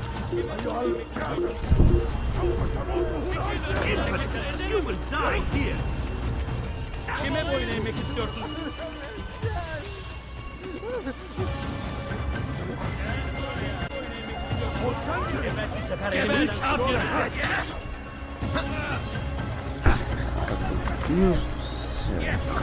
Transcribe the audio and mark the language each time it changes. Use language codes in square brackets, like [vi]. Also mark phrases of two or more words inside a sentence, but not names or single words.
[en] You will die here. [tr] Kime boyun eğmek istiyorsun? Belki sefer elini [pt] Deus do céu.